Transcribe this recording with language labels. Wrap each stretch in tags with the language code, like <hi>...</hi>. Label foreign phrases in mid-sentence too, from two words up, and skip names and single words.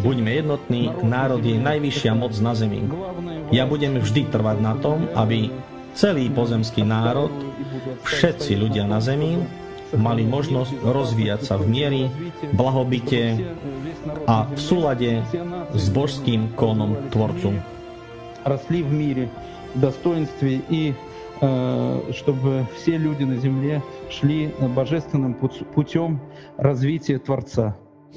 <sk>Buďme jednotní, národ je najvyššia moc na zemi. Ja budem vždy trvať na tom, aby celý pozemský národ, všetci ľudia na zemi, mali možnosť rozvíjať sa v miery, blahobite a v súlade s božským kónom Tvorcu.</sk> <ru>Росли в мире, в достоинстве и чтобы все люди на земле шли божественным путем развития Творца.</ru>